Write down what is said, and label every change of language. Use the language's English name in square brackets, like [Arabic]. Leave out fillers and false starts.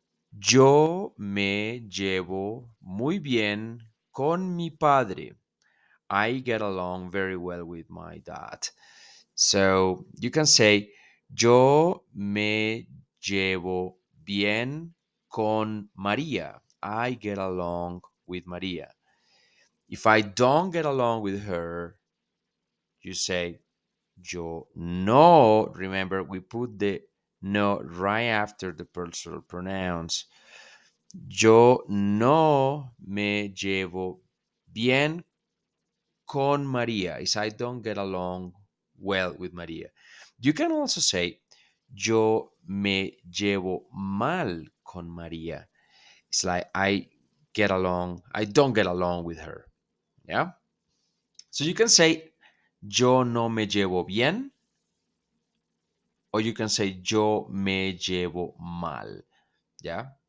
[Spanish] Yo me llevo muy bien con mi padre. [English] I get along very well with my dad. So you can say [Spanish] yo me llevo bien con María. [English] I get along with María. If I don't get along with her, you say [Spanish] yo no. [English] Remember, we put the no right after the personal pronouns. [Spanish] Yo no me llevo bien con María. [English] Is I don't get along well with María. You can also say [Spanish] yo me llevo mal con María. [English] It's like I don't get along with her. Yeah. So you can say [Spanish] yo no me llevo bien, [English] or you can say [Spanish] yo me llevo mal. [English] Yeah.